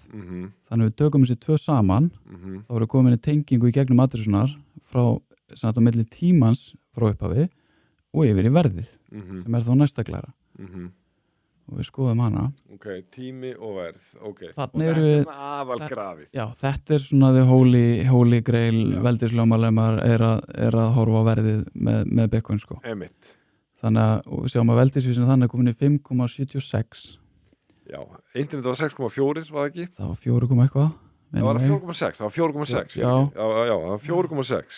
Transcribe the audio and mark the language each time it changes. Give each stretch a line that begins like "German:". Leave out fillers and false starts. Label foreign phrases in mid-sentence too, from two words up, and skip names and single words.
Icelandic: Þannig að við tökum þessi tvö saman þá eru komin í tengingu í gegnum adressunar frá á milli tímans frá upphafi og yfir í verðið sem er þá næsta glæra. Og við skoðum hana. Ok, tími og verð, ok. Þannig og þetta er aðalgrafið. Já, þetta er svona
English: the holy grail
Icelandic: veldislögmál ef maður er að horfa á verðið með Bitcoin sko. Einmitt. Þannig að, og sjáum að veldisvísinu þannig komin í 5,76. Já, internet var 6,4, var það ekki? Það var 4, eitthvað. Það var 4,6. Já, það var 4,6.